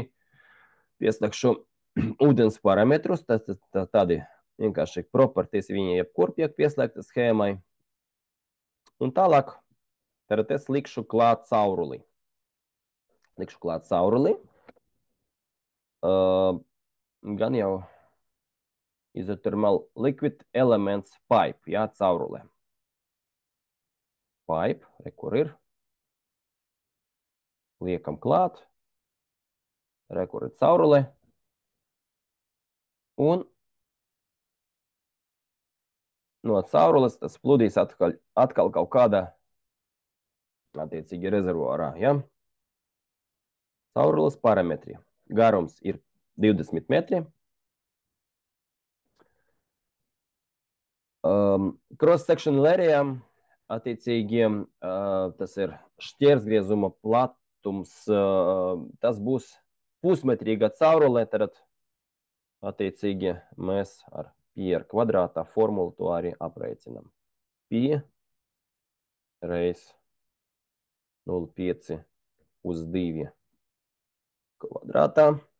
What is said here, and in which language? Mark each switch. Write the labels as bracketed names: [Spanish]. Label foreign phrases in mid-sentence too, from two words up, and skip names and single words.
[Latvian] Pieslēgšu ūdens parametrus, tādi vienkārši properties viņi jebkur pieslēgta schēmai. Un tālāk, tad es likšu klāt cauruli. Likšu klāt cauruli. Gan jau [English] isothermal liquid elements pipe, [Latvian] jā, caurulē. Pipe, re, kur ir. Liekam klāt. Re, kur ir caurulē. Un no caurules tas pludīs atkal kaut kādā attiecīgi rezervuārā, ja? Caurules parametri. Garums ir 20 metri. [English] Cross-section area, [Latvian] attiecīgi, tas ir šķērsgriezuma platums, tas būs pusmetrīga caurulē, tad attiecīgi mēs ar pi ar kvadrātā formulu to arī aprēķinam. Pi reiz 0,5 uz 2 kvadrātā.